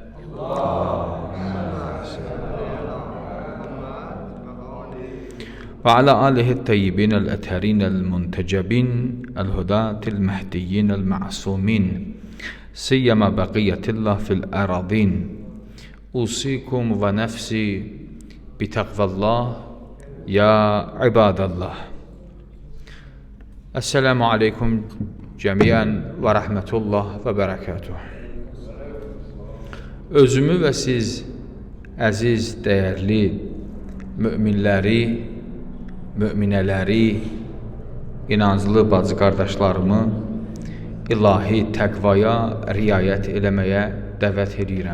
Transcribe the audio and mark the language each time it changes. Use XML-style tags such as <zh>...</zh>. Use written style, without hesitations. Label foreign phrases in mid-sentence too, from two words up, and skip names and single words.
<ar>وعلى آله الطيبين الأطهار المنتجبين الهداة المهديين المعصومين سيما بقية الله في الأرضين. أوصيكم ونفسي بتقوى الله يا عباد الله. السلام عليكم جميعا ورحمة الله وبركاته.</ar> <az>Özümü və siz əziz, dəyərli müminləri, müminələri, inanclı bacı qardaşlarımı ilahi təqvaya riayət eləməyə dəvət edirəm.</az>